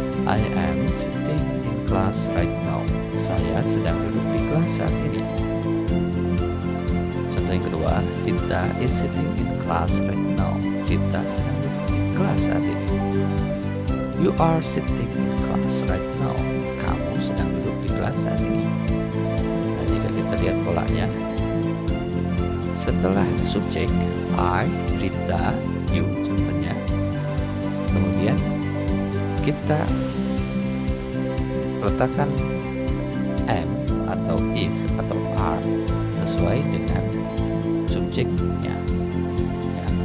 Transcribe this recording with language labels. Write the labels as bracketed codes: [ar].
[en] I am sitting in class right now. [id] Saya sedang duduk di kelas saat ini. Contoh yang kedua, [en] Rita is sitting in class right now. [id] Rita sedang duduk di kelas saat ini. [en] You are sitting in class right now. [id] Kamu sedang duduk di kelas saat ini. Nah, jika kita lihat polanya, setelah subjek I, Rita, you contohnya, kemudian kita letakkan am atau is atau are sesuai dengan subjeknya. Ya.